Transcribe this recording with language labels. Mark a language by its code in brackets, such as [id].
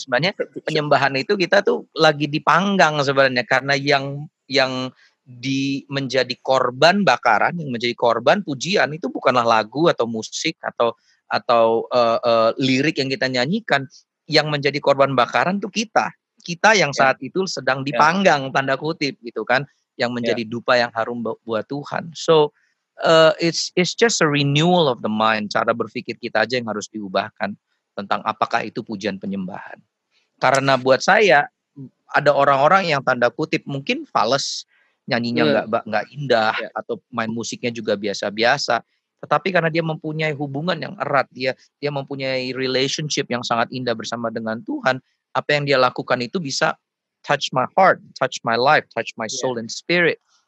[id] Sebenarnya penyembahan itu kita tuh lagi dipanggang sebenarnya, karena yang menjadi korban bakaran, yang menjadi korban pujian itu bukanlah lagu atau musik atau lirik yang kita nyanyikan. Yang menjadi korban bakaran tuh kita yang saat itu sedang dipanggang tanda kutip gitu kan, yang menjadi dupa yang harum buat Tuhan. [en] So it's just a renewal of the mind. [id] Cara berpikir kita aja yang harus diubahkan tentang apakah itu pujian penyembahan. Karena buat saya ada orang-orang yang tanda kutip mungkin fales, nyanyinya nggak indah atau main musiknya juga biasa-biasa. Tetapi karena dia mempunyai hubungan yang erat, dia mempunyai relationship yang sangat indah bersama dengan Tuhan, apa yang dia lakukan itu bisa [en] touch my heart, touch my life, touch my soul and spirit.